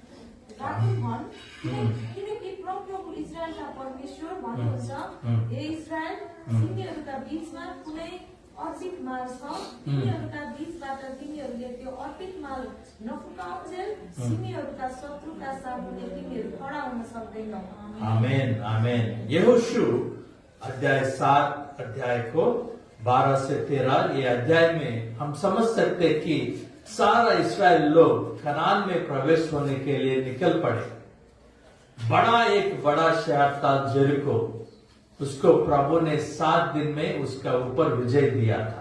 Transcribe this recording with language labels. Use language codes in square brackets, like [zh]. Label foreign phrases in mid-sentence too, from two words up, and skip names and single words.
[ne] किनकि प्रभु इस्राएलका परमेश्वर भन्नुहुन्छ, हे इस्राएल, तिमीहरूका बीचमा कुनै अर्पित माल छ। तिमीहरूका बीचबाट तिमीहरूले त्यो अर्पित माल नफुकाउन्जेल तिमीहरूका शत्रुका सामुन्ने तिमीहरू खडा हुन सक्दैनौ। आमेन, आमेन। [hi] यहोशू अध्याय 7 अध्याय को 12 से 13, ये अध्याय में हम समझ सकते हैं कि सारा इस्राएल लोग कनान में प्रवेश होने के लिए निकल पड़े। एक बड़ा शहर था जेरिको, उसको प्रभु ने 7 दिन में उसका ऊपर विजय दिया था।